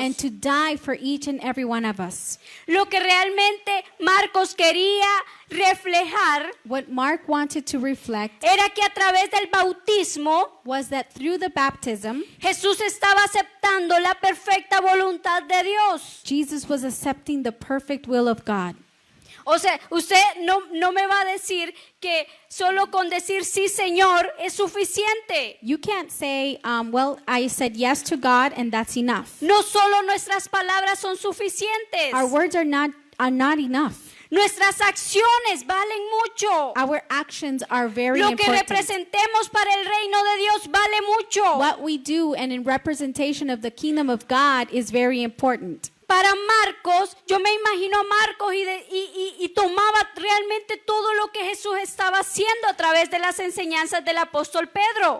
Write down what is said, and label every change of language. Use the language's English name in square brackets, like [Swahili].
[English] and to die for each and every one of us. [Spanish] Lo que realmente Marcos quería reflejar [English] What Mark wanted to reflect [Spanish] era que a través del bautismo [English] was that through the baptism, [Spanish] Jesús estaba aceptando la perfecta voluntad de Dios. [English] Jesus was accepting the perfect will of God. [Spanish] O sea, usted no me va a decir que solo con decir sí, Señor, es suficiente. [English] You can't say, well, I said yes to God and that's enough. [Spanish] No solo nuestras palabras son suficientes. [English] Our words are not enough. [Spanish] Nuestras acciones valen mucho. [English] Our actions are very [Spanish] Lo que [English] important. [Spanish] representemos para el reino de Dios vale mucho. [English] What we do and in representation of the kingdom of God is very important. [Spanish] Para Marcos, yo me imagino a Marcos y tomaba realmente todo lo que Jesús estaba haciendo a través de las enseñanzas del apóstol Pedro.